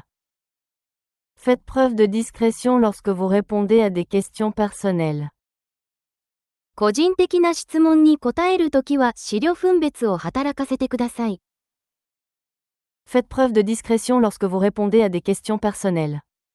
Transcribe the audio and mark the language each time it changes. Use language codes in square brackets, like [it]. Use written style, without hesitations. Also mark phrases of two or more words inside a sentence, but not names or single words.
[fr] Faites preuve de discrétion lorsque vous répondez à des questions personnelles. [ja] 個人的な質問に答えるときは資料分別を働かせてください。 [fr] Faites preuve de discrétion lorsque vous répondez à des questions personnelles.